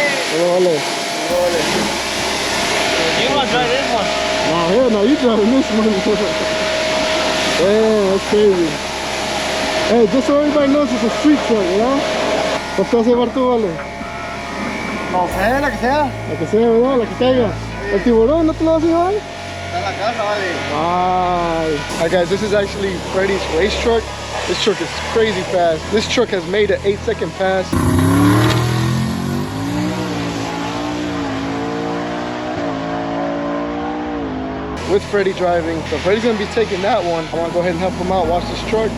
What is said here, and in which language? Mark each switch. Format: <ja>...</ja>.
<en>You want to drive this one? Nah, hell no, you driving this one. Damn, that's crazy. Hey, just so everybody knows, it's a street truck, you know?</en> <es>¿Cuánto vas a llevar tú, vale? No sé, la que sea. La que sea, ¿verdad? La que caiga. ¿El tiburón no te lo vas a llevar? Está en la casa, vale.</es> <en>Alright guys, this is actually Freddie's race truck. This truck is crazy fast. This truck has made an 8-second pass. With Freddie driving. So Freddie's gonna be taking that one. I wanna go ahead and help him out, watch this truck.</en>